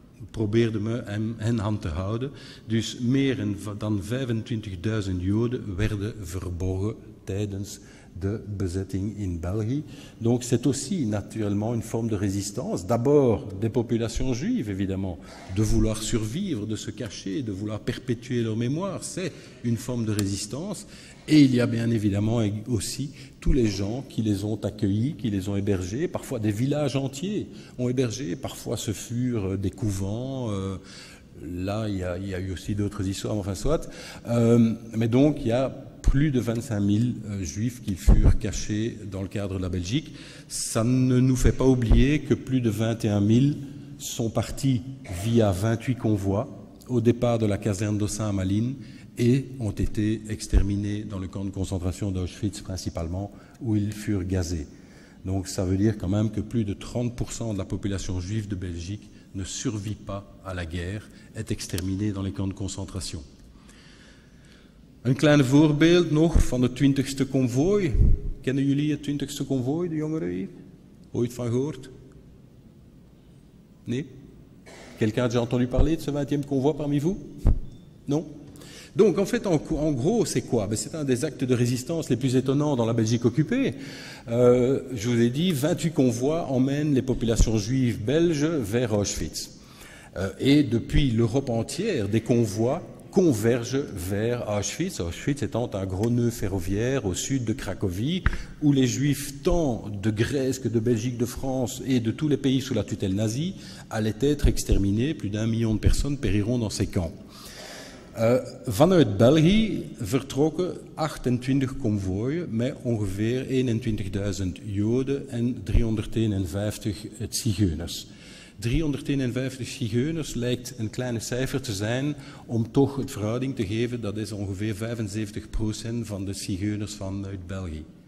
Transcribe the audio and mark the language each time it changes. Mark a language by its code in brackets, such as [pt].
[nl] probeerden we hen hand te houden. Dus meer dan 25.000 Joden werden verborgen tijdens de bezetting in België. [fr] Donc c'est aussi naturellement une forme de résistance, d'abord des populations juives évidemment, de vouloir survivre, de se cacher, de vouloir perpétuer leur mémoire, c'est une forme de résistance. Et il y a bien évidemment aussi tous les gens qui les ont accueillis, qui les ont hébergés, parfois des villages entiers ont hébergé, parfois ce furent des couvents, là il y a eu aussi d'autres histoires, enfin soit, mais donc il y a plus de 25 000 juifs qui furent cachés dans le cadre de la Belgique. Ça ne nous fait pas oublier que plus de 21 000 sont partis via 28 convois au départ de la caserne d'Ossin à Malines et ont été exterminés dans le camp de concentration d'Auschwitz principalement, où ils furent gazés. Donc ça veut dire quand même que plus de 30% de la population juive de Belgique ne survit pas à la guerre, est exterminée dans les camps de concentration. [nl] Een klein voorbeeld nog van het 20e konvooi. Kennen jullie het 20e konvooi, de jongeren hier? Ooit van gehoord? Nee? [fr] Quelqu'un a déjà entendu parler de ce 20e convoi parmi vous? Non? Donc, en fait, en gros, c'est quoi? C'est un des actes de résistance les plus étonnants dans la Belgique occupée. Je vous ai dit, 28 convois emmènent les populations juives belges vers Auschwitz. Et depuis l'Europe entière, des convois convergent vers Auschwitz, Auschwitz étant un gros nœud ferroviaire au sud de Cracovie, où les Juifs, tant de Grèce que de Belgique, de France et de tous les pays sous la tutelle nazie, allaient être exterminés. Plus d'1 million de personnes périront dans ces camps. [nl] Vanuit België vertrokken 28 konvooien met ongeveer 21.000 Joden en 351 zigeuners. 351 zigeuners lijkt een kleine cijfer te zijn om toch het verhouding te geven, dat is ongeveer 75% van de zigeuners vanuit België.